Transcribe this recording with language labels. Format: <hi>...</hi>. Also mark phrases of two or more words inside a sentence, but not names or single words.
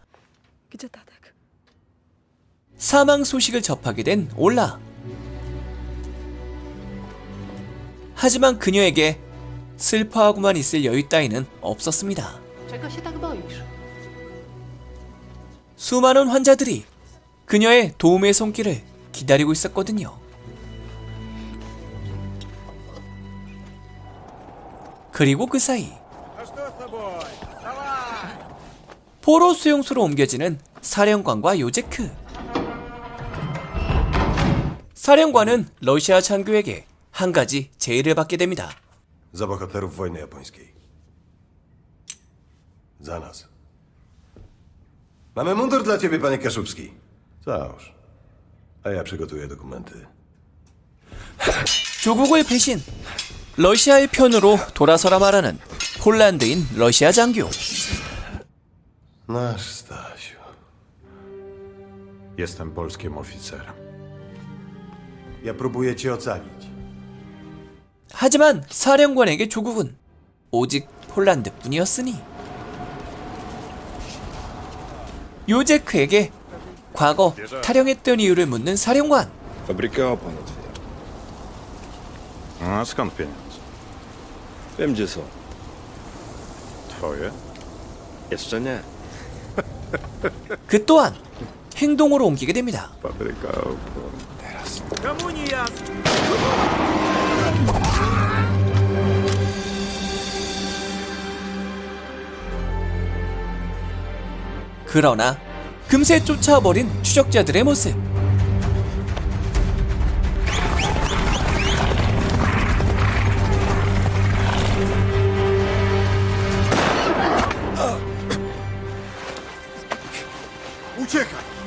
<pl>Gdzie Tadek?</pl> <ko>사망 소식을 접하게 된 올라. 하지만 그녀에게 슬퍼하고만 있을 여유 따위는 없었습니다.</ko> <pl>Czego się tak boisz?</pl> <ko>수많은 환자들이 그녀의 도움의 손길을 기다리고 있었거든요. 그리고 그 사이</ko> <ru>А что с тобой?</ru> <ko>포로 수용소로 옮겨지는 사령관과 요제크. 사령관은 러시아 장교에게 한 가지 제의를 받게 됩니다.</ko> <pl>Za bohaterów wojny japońskiej. Za nas. Mamy mundur dla ciebie, panie Kaszubski. Załóż. A ja przygotuję dokumenty.</pl> <ko>조국을 배신, 러시아의 편으로 돌아서라 말하는 폴란드인 러시아 장교.</ko> <pl>Nasz Stasiu. Jestem polskim oficerem. Ja próbuję cię ocalić.</pl> <ko>하지만 사령관에게 조국은 오직 폴란드뿐이었으니 요제크에게 과거 탈영했던 이유를 묻는 사령관.</ko> <pl>Fabrykę opon otwiera. A skąd pieniądze? Wiem, gdzie są. Twoje? Jeszcze nie.</pl> <ko>그 또한 행동으로 옮기게 됩니다.</ko> <pl>Fabryka opon.</pl> <ko>그러나 금세 쫓아버린 추적자들의 모습.</ko> <pl>Uciekaj!</pl>